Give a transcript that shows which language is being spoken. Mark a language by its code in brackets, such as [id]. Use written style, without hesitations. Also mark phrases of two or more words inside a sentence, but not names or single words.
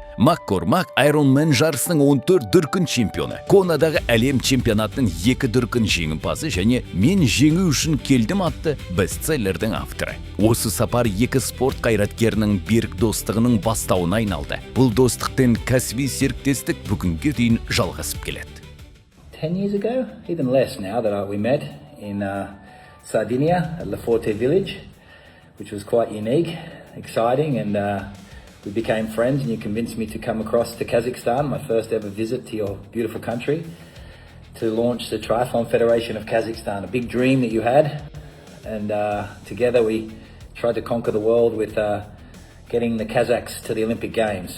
[kk] Маккормак Ironman жарысының 14 дүркін чемпионы, Конадағы әлем чемпионатының 2 дүркін жеңімпазы және «Мен жеңу үшін келдім» атты бестселлердің авторы. Осы сапар екі спорт қайраткерінің берік достығының бастауына айналды. Бұл достықтың кәсіби серіктестік бүгінге дейін жалғасып келеді. [en] 10 years ago, even less now, that we met in Sardinia at La Forte village, which was quite unique, exciting, and we became friends, and you convinced me to come across to Kazakhstan, my first ever visit to your beautiful country, to launch the Triathlon Federation of Kazakhstan, a big dream that you had, and together we tried to conquer the world with getting the Kazakhs to the Olympic Games.